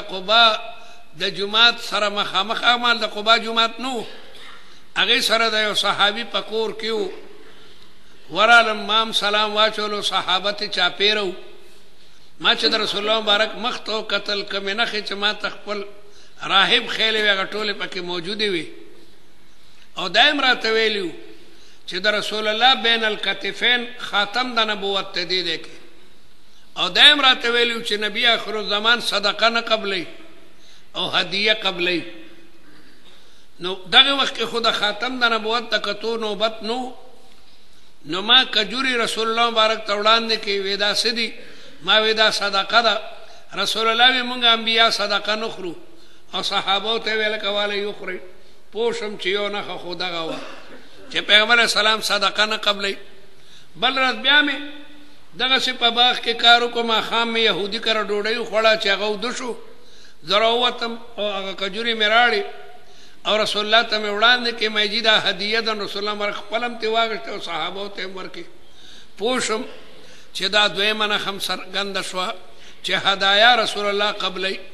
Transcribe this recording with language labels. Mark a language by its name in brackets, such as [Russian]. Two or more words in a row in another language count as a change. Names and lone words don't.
[Pashto] قبا د جومات سره مخامخ اعمال د قبا جومات نو هغې سره د یو صحابي په کور کې و ورالم مام سلام واچولو صحابه ته چاپېره و ما چې د رسول الله مبارک مخ ته وکتل کمې نښې چې ما ته خپل راهب خیلې وې هغه ټولې پکې موجودې وې او دایم راته ویلي و چې د رسول الله [Arabic] بین الکتفین [Pashto] خاتم د نبوت ته دی دی کې او دایم راته ویلي و چې نبي آخر الزمان صدقه نه قبلی او هدیه قبلی نو دغه وخت کې خو د خاتم د نبوت ته کتو نوبت نو ما کجوري رسول الله مبارک ته وړاندې کې وی دا څه دي ما وی دا صدقه ده رسول الله وی مونږ انبیا صدقه نه خورو او صحابو ته ویل کوله یو خورئ پوه شم چې یو نښه خو دغه وه چې پیغمبر اسلام صدقه نه قبلی بل ورځ بیا مې دغسې په باغ کې کار وکړو ماښام مې یهودي کره ډوډۍ وخوړه چې هغه اوده شو زه راووتم او هغه کجوري مې راړې او رسول الله ته مې وړاندې کې مې جي دا هدیه ده رسول الله مبارک خپل هم ترې واخېسته او صحابو ته یې ورکړې پوه شم چې دا دویمه نښه هم څرګنده شوه چې هدایا رسول الله قبلی